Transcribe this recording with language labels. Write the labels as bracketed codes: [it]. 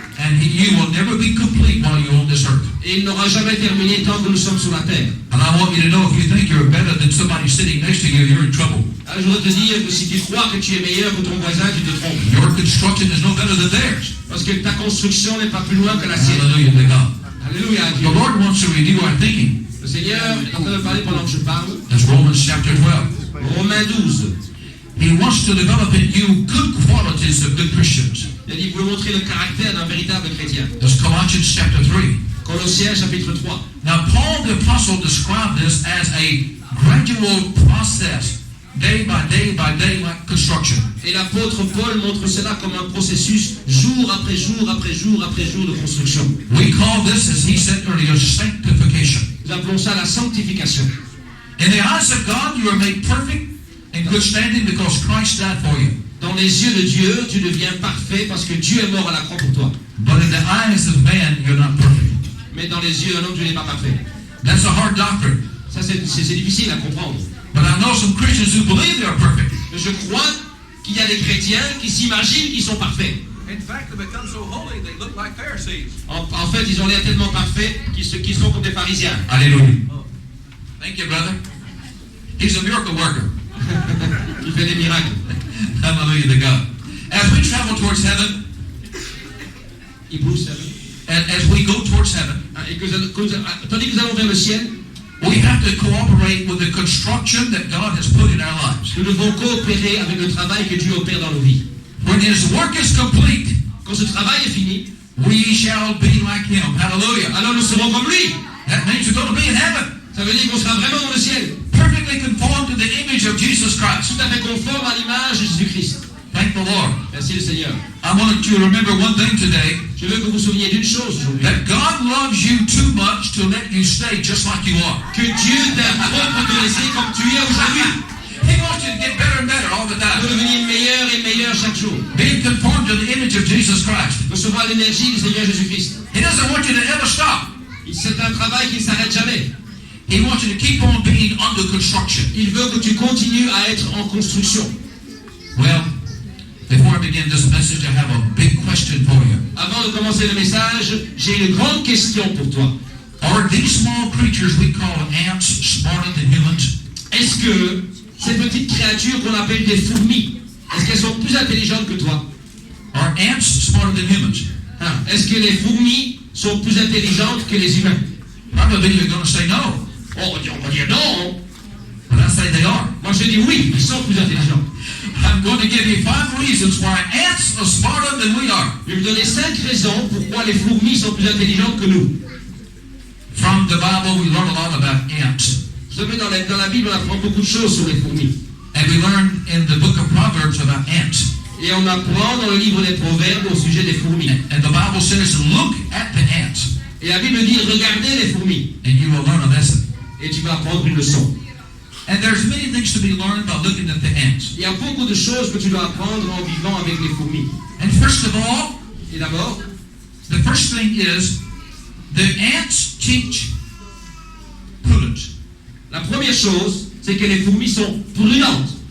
[en] And you will never be complete while you're on this earth. [fr] Et il n'aura jamais terminé tant que nous sommes sur la terre. [en] And I want you to know, if you think you're better than somebody sitting next to you, you're in trouble. [fr] Alors, je voudrais te dire que si tu crois que tu es meilleur que ton voisin, tu te trompes. [en] Your construction is no better than theirs. [fr] Parce que ta construction n'est pas plus loin que la sienne. [en] Hallelujah to God. [fr] Alléluia à [en] The [fr] Dieu. [en] Lord wants to renew our thinking. [fr] Le Seigneur est en train de parler pendant que je parle. [en] That's Romans chapter 12. [fr] Romains 12. [en] He wants to develop in you good qualities of good Christians. [fr] Il a dit, vous montrer le caractère d'un véritable chrétien. [en] That's Colossians chapter 3. [fr] Colossiens chapitre 3. [en] Now, Paul the Apostle described this as a gradual process, day by day by day, like construction. [fr] Et l'apôtre Paul montre cela comme un processus, jour après jour après jour après jour de construction. [en] We call this, as he said earlier, sanctification. [fr] Nous appelons ça la sanctification. [en] In the eyes of God, you are made perfect in good standing because Christ died for you. [fr] Dans les yeux de Dieu, tu deviens parfait parce que Dieu est mort à la croix pour toi. [en] But in the eyes of man, you're not perfect. [fr] Mais dans les yeux d'un homme, tu n'es pas parfait. [en] That's a hard doctrine. [fr] Ça, c'est difficile à comprendre. [en] But I know some Christians who believe they're perfect. [fr] Mais je crois qu'il y a des chrétiens qui s'imaginent qu'ils sont parfaits. [en] In fact, they become so holy they look like Pharisees. [fr] En fait, ils ont l'air tellement parfaits qu'ils sont comme des pharisiens. [en] Hallelujah. Thank you, brother. He's a miracle worker. [fr] Il fait des miracles. [en] Hallelujah to God. As we travel towards heaven, [fr] Hébreux 7. [en] and as we go towards heaven, [fr] Et tandis que nous allons vers le ciel, [en] we have to cooperate with the construction that God has put in our lives. [fr] nous devons coopérer avec le travail que Dieu opère dans nos vies. [en] When His work is complete, [fr] Quand ce travail est fini, [en] we shall be like Him. Hallelujah. [fr] alors nous serons comme lui. [en] That means you're going to be in heaven, [fr] Ça veut dire qu'on sera vraiment dans le ciel, [en] perfectly conformed to the image of Jesus Christ. [fr] tout à fait conforme à l'image de Jésus-Christ. [en] Thank the Lord. [fr] Merci le Seigneur. [en] I want you to remember one thing today, [fr] Je veux que vous vous souveniez d'une chose aujourd'hui. [en] that God loves you too much to let you stay just like you are. [fr] Que Dieu t'aime trop pour te laisser comme tu es aujourd'hui. [en] He wants you to get better and better all the [fr] Pour [en] time. [fr] devenir meilleur et meilleur chaque jour. [en] Being conformed to the image of Jesus Christ. [fr] Recevoir l'énergie du Seigneur Jésus-Christ. [en] He doesn't want you to ever stop. [fr] C'est un travail qui ne s'arrête jamais. [en] He wants you to keep on being under construction. [fr] Il veut que tu continues à être en construction. [en] Well, before I begin this message, I have a big question for you. [fr] Avant de commencer le message, j'ai une grande question pour toi. [en] Are these small creatures we call ants smarter than humans? [fr] Est-ce que ces petites créatures qu'on appelle des fourmis, est-ce qu'elles sont plus intelligentes que toi? [en] Are ants smarter than humans? [fr] Hein? Est-ce que les fourmis sont plus intelligentes que les humains? [en] Probably you're going to say no. [fr] Oh, on va dire non. [en] But I say they are. [fr] Moi je dis oui, ils sont plus intelligents. [en] I'm going to give you 5 reasons why ants are smarter than we are. [fr] Je vais vous donner 5 raisons pourquoi les fourmis sont plus intelligentes que nous. [en] From the Bible, we learn a lot about ants. [fr] Vous savez, dans la Bible, on apprend beaucoup de choses sur les fourmis. [en] And we learn in the book of Proverbs about ants. [fr] Et on apprend dans le livre des Proverbes au sujet des fourmis. [en] And the Bible says, look at the ants, [fr] Et la Bible dit, regardez les fourmis. [en] and you will learn a lesson. [fr] Et tu vas apprendre une leçon. [en] And there's many things to be learned by looking at the ants. [fr] Il y a beaucoup de choses que tu dois apprendre en vivant avec les fourmis. [en] And first of all, [fr] Et d'abord, [en] the first thing is, the ants teach prudence. [fr] la première chose, c'est que les fourmis sont prudentes.